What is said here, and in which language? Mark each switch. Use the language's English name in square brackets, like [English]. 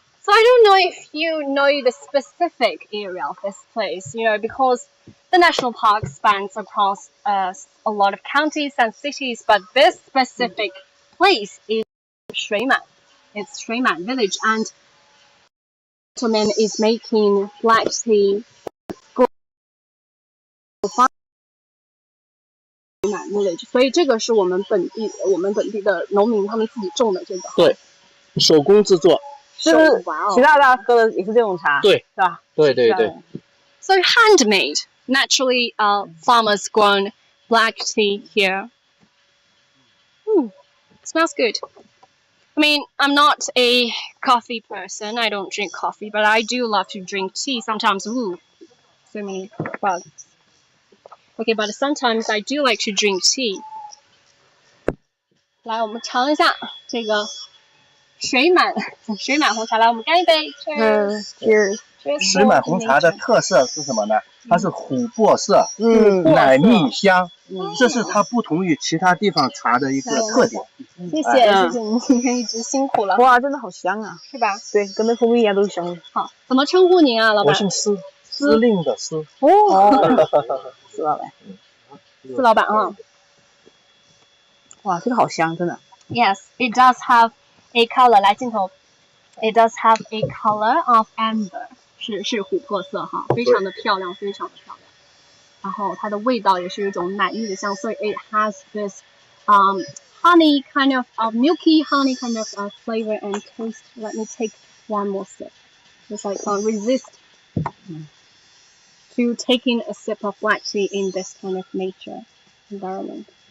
[English] So I don't know if you know the specific area of this place, because the national park spans across a lot of counties and cities, but this specific place is Shuiman. It's Shuiman village, and the gentleman is making black tea. [Chinese] Village， 所以这个是我们本地的农民他们自己种的这个。对，手工制作。是习大大喝的也是这种茶，对，是吧？对。 [English] So handmade, naturally, farmers grown black tea here. Smells good. I mean, I'm not a coffee person. I don't drink coffee, but I do love to drink tea. Sometimes, so many bugs. Okay, but sometimes I do like to drink tea. [Chinese] 来，我们尝一下这个水满红茶。来，我们干一杯。 [English] Cheers。 [Chinese] 水满红茶的特色是什么呢？它是琥珀色，奶蜜香，这是它不同于其他地方茶的一个特点。谢谢你今天一直辛苦了。哇，真的好香啊，是吧？对，跟那蜂蜜一样都是香的。好，怎么称呼您啊，老板？我姓司，司令的司。哦，司老板。司老板啊。哇，这个好香，真的。 [English] Yes, it does have a color. [Chinese] 来镜头 [English] ，it does have a color of amber. [Chinese] 是琥珀色哈，非常的漂亮，非常的漂亮。然后它的味道也是一种奶绿的香，所以 [English] it has this honey kind of milky honey kind of flavor and taste. Let me take one more sip. Because I can't resist to taking a sip of black tea in this kind of nature environment.